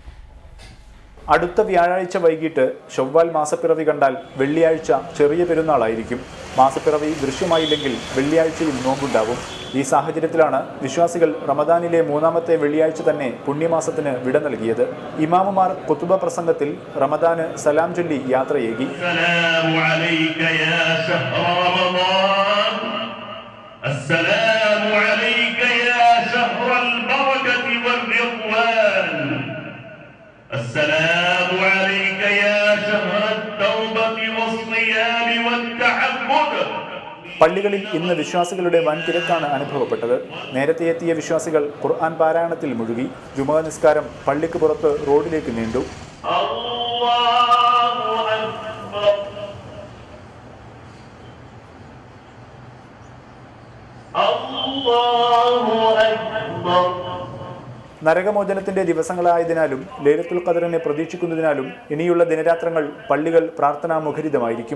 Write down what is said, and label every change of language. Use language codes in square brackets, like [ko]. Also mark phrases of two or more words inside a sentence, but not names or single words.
[ml] അടുത്ത വ്യാഴാഴ്ച വൈകിട്ട് ശവ്വാൽ മാസപ്പിറവി കണ്ടാൽ വെള്ളിയാഴ്ച ചെറിയ പെരുന്നാളായിരിക്കും. മാസപ്പിറവി ദൃശ്യമായില്ലെങ്കിൽ വെള്ളിയാഴ്ചയിൽ നോമ്പുണ്ടാവും. ഈ സാഹചര്യത്തിലാണ് വിശ്വാസികൾ റമദാനിലെ മൂന്നാമത്തെ വെള്ളിയാഴ്ച തന്നെ പുണ്യമാസത്തിന് വിട നൽകിയത്. ഇമാമുമാർ ഖുതുബ പ്രസംഗത്തിൽ റമദാന് സലാം ചൊല്ലി യാത്രയേകി. [ar] السلام عليك يا شهر التوبة والصيام والتعبد. [ml] പള്ളികളിൽ ഇന്ന് വിശ്വാസികളുടെ വൻ തിരക്കാണ് അനുഭവപ്പെട്ടത്. നേരത്തെ എത്തിയ വിശ്വാസികൾ ഖുർആൻ പാരായണത്തിൽ മുഴുകി. ജുമുഅ നിസ്കാരം പള്ളിക്ക് പുറത്ത് റോഡിലേക്ക് നീണ്ടു. നരകമോചനത്തിന്റെ ദിവസങ്ങളായതിനാലും ലൈലത്തുൽ ഖദറിനെ പ്രതീക്ഷിക്കുന്നതിനാലും ഇനിയുള്ള ദിനരാത്രങ്ങൾ പള്ളികൾ പ്രാർത്ഥനാമുഖരിതമായിരിക്കും.